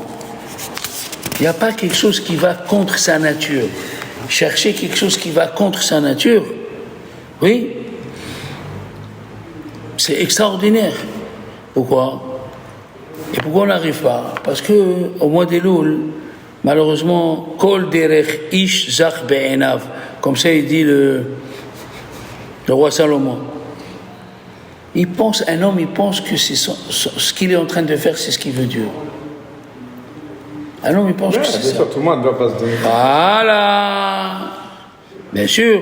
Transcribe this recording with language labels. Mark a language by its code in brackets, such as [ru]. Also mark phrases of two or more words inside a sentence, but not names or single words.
[fr] Il n'y a pas quelque chose qui va contre sa nature. Chercher quelque chose qui va contre sa nature, oui, c'est extraordinaire. Pourquoi? Et pourquoi on n'arrive pas? Parce que au mois d'Elul, malheureusement, [he] כל דרך איש זך בעיניו, [fr] comme ça il dit le roi Salomon. Un homme pense que c'est ce qu'il est en train de faire, c'est ce qu'il veut Dieu. Un homme, il pense que c'est ça. Tout le monde ne doit pas se donner. Voilà. Bien sûr.